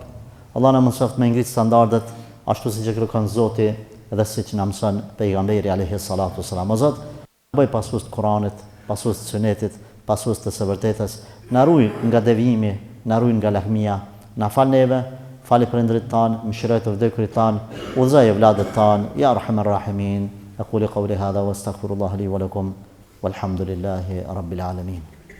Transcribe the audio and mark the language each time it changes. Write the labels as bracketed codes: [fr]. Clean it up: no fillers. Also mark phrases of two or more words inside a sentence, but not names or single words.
[sq] Allah na mundsoft me ngrit standardet ashtu siç e kërkon Zoti dhe siç na mëson pejgamberi [ar] عليه الصلاة والسلام. [sq] O Zot, bëj pasues të Kuranit, pasues të sunetit, pasues të së vërtetës, na ruaj nga devijimi, na ruaj nga lahmia, na fal neve, fali prindrit tan, mëshiroj të vdekurit tan, udhëzoj vlladet tan, [ar] يا أرحم الراحمين. أقول قولي هذا واستغفر الله لي ولكم والحمد لله رب العالمين.